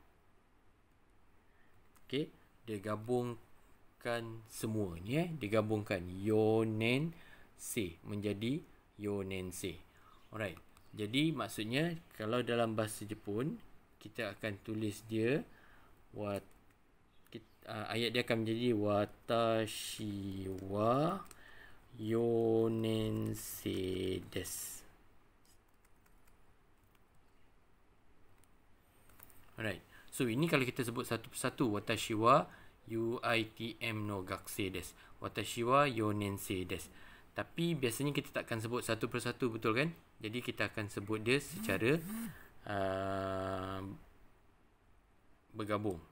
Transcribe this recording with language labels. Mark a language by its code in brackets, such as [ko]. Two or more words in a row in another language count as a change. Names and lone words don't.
[ms] Okey, dia gabungkan semua ni dia gabungkan yonensei menjadi yonensei. Alright. Jadi maksudnya kalau dalam bahasa Jepun kita akan tulis dia ayat dia akan menjadi [ja] 私は四年生です. [ms] Alright. So ini kalau kita sebut satu persatu, [ja] 私はUITMの学生です、私は四年生です. [ms] Tapi biasanya kita takkan sebut satu persatu, betul kan? Jadi kita akan sebut dia secara bergabung.